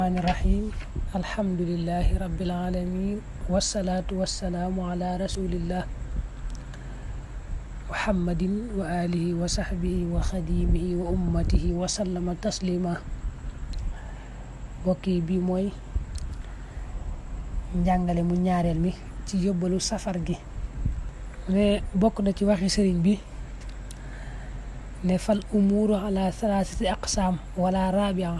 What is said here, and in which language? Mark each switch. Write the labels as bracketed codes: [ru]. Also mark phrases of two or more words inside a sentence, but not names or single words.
[ar] بسم الله الرحمن الرحيم. الحمد لله رب العالمين. والصلاة والسلام على رسول الله محمد وعلى آله وصحبه وخادمه وأمته وسلم تسليما. [wo] Bokki bi mooy njàngale mu ñaareel mi ci yóbbalu safar gi. Ne bokk na ci waxi sëriñ bi ne [ar] فالأمور على ثلاثة أقسام ولا رابع.